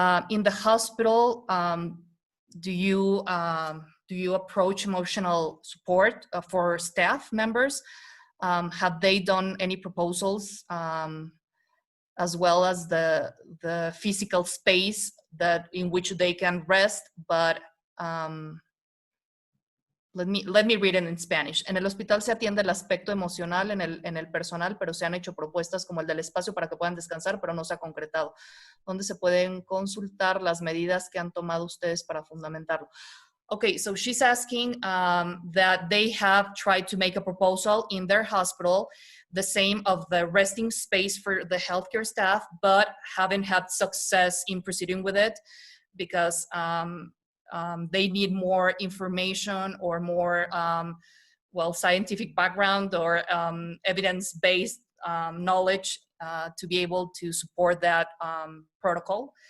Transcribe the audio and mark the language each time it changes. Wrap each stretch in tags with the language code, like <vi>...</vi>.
<en>In the hospital, do you approach emotional support for staff members? Have they done any proposals as well as the physical space that in which they can rest, but let me read it in Spanish.</en> <es>En el hospital se atiende el aspecto emocional en el personal, pero se han hecho propuestas como el del espacio para que puedan descansar, pero no se ha concretado. ¿Dónde se pueden consultar las medidas que han tomado ustedes para fundamentarlo?</es> <en>Okay, so she's asking that they have tried to make a proposal in their hospital, the same of the resting space for the healthcare staff, but haven't had success in proceeding with it because they need more information or more, scientific background or evidence-based knowledge to be able to support that protocol.</en>